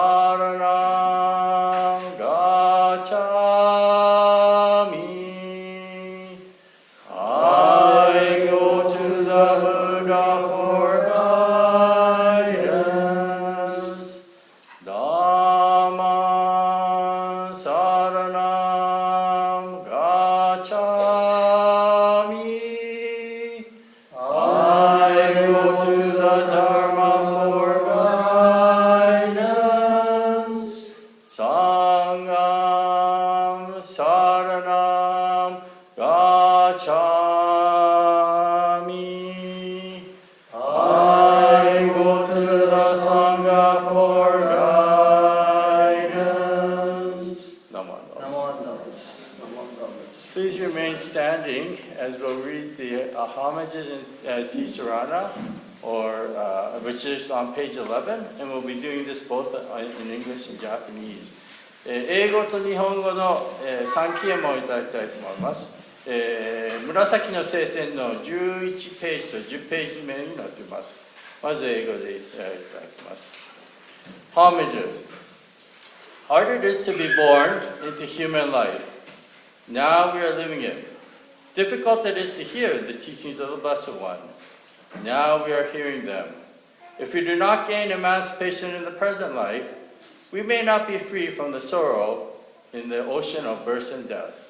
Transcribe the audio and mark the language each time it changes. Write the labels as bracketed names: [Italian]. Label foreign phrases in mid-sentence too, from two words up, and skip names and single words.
[Pali] saranam gacchami. [English] I go to the Buddha for guidance. [Pali] Dhamma saranam gacchami. [English] I go to the Dharma for guidance. [Pali] Sangham saranam gacchami. [English] I go to the Sangha for guidance. Namo Please remain standing as we'll read the homages in Tisarana, which is on page 11, and we'll be doing this both in English and Japanese. [Japanese] 英語と日本語の3期もいただきたいと思います。紫の聖典の11ページと10ページ目になっています。まず英語でいただきます。Homages. [English] Hard it is to be born into human life. Now we are living it. Difficult it is to hear the teachings of the Blessed One. Now we are hearing them. If we do not gain emancipation in the present life, we may not be free from the sorrow in the ocean of births and deaths.